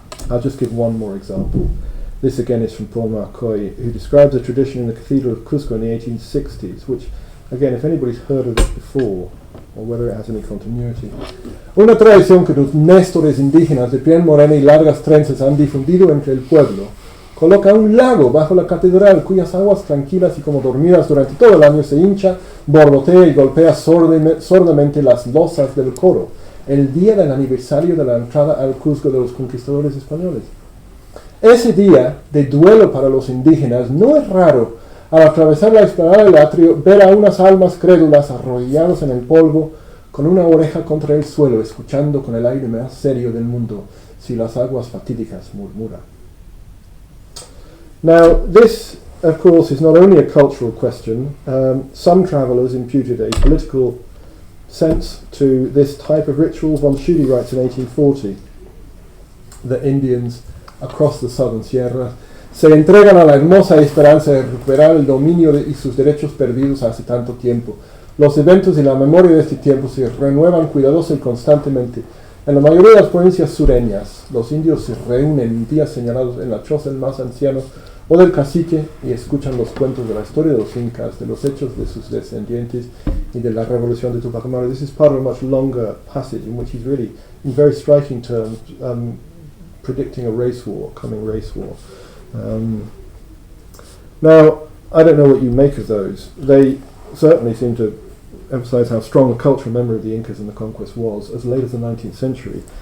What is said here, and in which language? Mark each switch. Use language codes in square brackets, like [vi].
[en] I'll just give one more example. This again is from Paul Marcoy, who describes a tradition in the Cathedral of Cusco in the 1860s, which, again, if anybody's heard of it before, or whether it has any continuity. [es] Una tradición que los nestores indígenas de piel morena y largas trenzas han difundido entre el pueblo coloca un lago bajo la catedral cuyas aguas tranquilas y como dormidas durante todo el año se hincha, borbotea y golpea sordamente las losas del coro, el día del aniversario de la entrada al Cusco de los conquistadores españoles. Ese día de duelo para los indígenas no es raro, al atravesar la esplanada del atrio, ver a unas almas crédulas arrodillados en el polvo, con una oreja contra el suelo, escuchando con el aire más serio del mundo, si las aguas fatídicas murmuran. [en] Now, this, of course, is not only a cultural question. Some travellers imputed a political sense to this type of ritual. Von Schudy writes in 1840 that Indians across the southern sierras [es] se entregan a la hermosa esperanza de recuperar el dominio y sus derechos perdidos hace tanto tiempo. Los eventos y la memoria de este tiempo se renuevan cuidadosa y constantemente. En la mayoría de las provincias sureñas, los indios se reúnen en días señalados en la choza del más anciano o del cacique y escuchan los cuentos de la historia de los incas, de los hechos de sus descendientes y de la revolución de Tupac Amaru. [en] This is part of a much longer passage in which he's really, in very striking terms, predicting a race war, coming race war. Now, I don't know what you make of those. They certainly seem to emphasize how strong a cultural memory of the Incas and the conquest was as late as the 19th century.